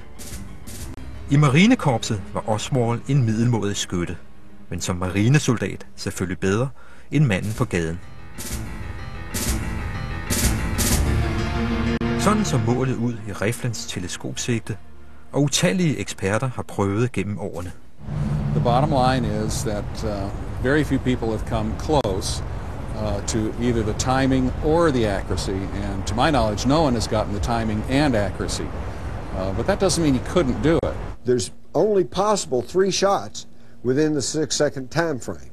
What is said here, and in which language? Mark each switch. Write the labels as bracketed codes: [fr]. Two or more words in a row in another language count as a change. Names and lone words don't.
[da] I marinekorpset var Oswald en middelmådig skytte, men som marinesoldat selvfølgelig bedre end manden på gaden. Sådan så målet ud i riflens teleskopsigte, og utallige eksperter har prøvet gennem årene. [en] The bottom line is that very few people have come close to either the timing or the accuracy, and to my knowledge, no one has gotten the timing and accuracy. But that doesn't mean he couldn't do it. There's only possible 3 shots within the 6-second time frame.